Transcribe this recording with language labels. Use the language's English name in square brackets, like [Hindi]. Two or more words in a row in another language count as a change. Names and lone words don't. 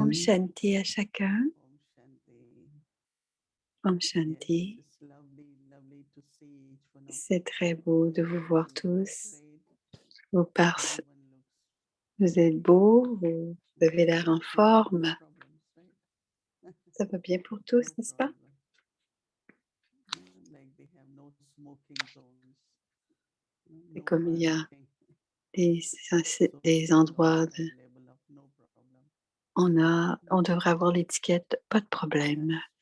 [Sanskrit] ॐ शान्ति [French] à chacun. [Sanskrit] ॐ शान्ति. ॐ शान्ति. [English] Yes, it's lovely to see each one of [French] C'est [English] you. [French] très beau de vous voir tous. [English] Great. [French] Vous vous êtes beaux, vous avez l'air en forme. Ça va bien pour tous, n'est-ce pas? Et comme il y a des endroits on devrait avoir l'étiquette pas de problème.